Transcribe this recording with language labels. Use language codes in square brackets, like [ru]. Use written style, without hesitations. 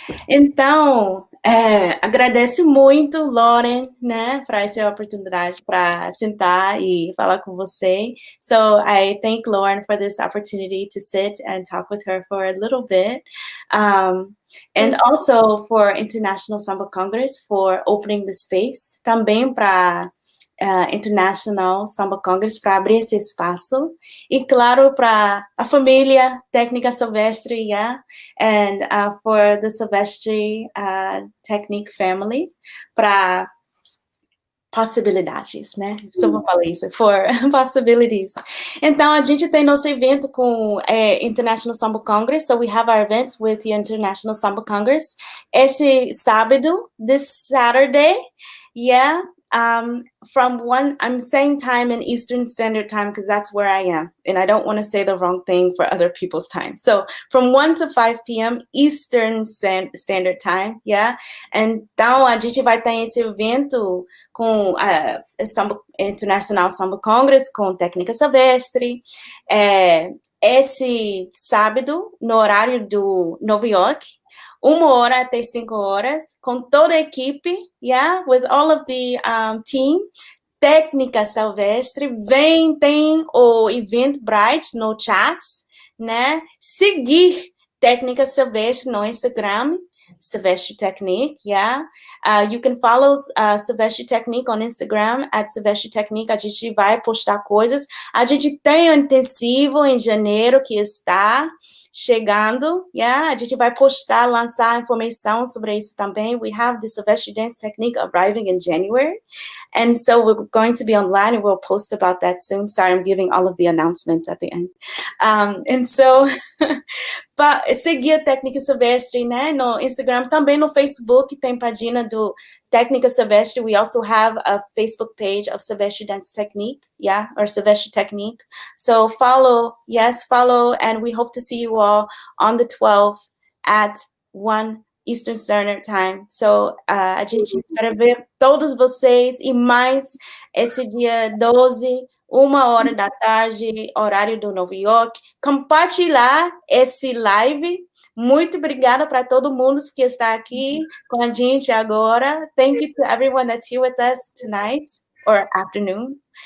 [pt] Então, agradeço muito, Lorin, né, para essa oportunidade para sentar e falar com você. [en] So I thank Lorin for this opportunity to sit and talk with her for a little bit. And also for International Samba Congress for opening the space. [pt] Também para International Samba Congress para abrir esse espaço, e claro para a família Tecnica Silvestre, [en] yeah, and for the Silvestre Tecnique family, [pt] para possibilidades, né? Só vou falar isso, [en] for possibilities. [pt] Então, a gente tem nosso evento com [en] International Samba Congress, so we have our events with the International Samba Congress [pt] esse sábado, [en] this Saturday, yeah. I'm saying time in Eastern Standard Time because that's where I am, and I don't want to say the wrong thing for other people's time. So from 1 to 5 p.m. Eastern Standard Time, yeah? [pt] Então, a gente vai ter esse evento com International Samba Congress, com Tecnica Silvestre, esse sábado, no horário do Nova York, 1 hora até 5 horas, com toda a equipe, [en] yeah, with all of the team, [pt] Tecnica Silvestre, tem o Eventbrite no chat, né, seguir Tecnica Silvestre no Instagram, Silvestre Tecnique, yeah. [en] You can follow Silvestre Tecnique on Instagram, @Silvestre Tecnique. [pt] A gente vai postar coisas. A gente tem um intensivo em janeiro que está chegando, yeah. A gente vai postar, lançar informação sobre isso também. [en] We have the Silvestre Dance Technique arriving in January. And so we're going to be online and we'll post about that soon. Sorry, I'm giving all of the announcements at the end. And so, [pt] seguir a Tecnica Silvestre, né, no Instagram, também no Facebook, tem página do Tecnica Silvestre. [en] We also have a Facebook page of Silvestre Dance Technique, yeah, or Silvestre Tecnique. So follow, and we hope to see you all on the 12th at 1 Eastern Standard Time. [pt] So, a gente espera ver todos vocês e mais esse dia 12, 1h da tarde, horário do Nova York. Compartilhar esse live. Muito obrigada para todo mundo que está aqui com a gente agora. [en] Thank you to everyone that's here with us tonight or afternoon.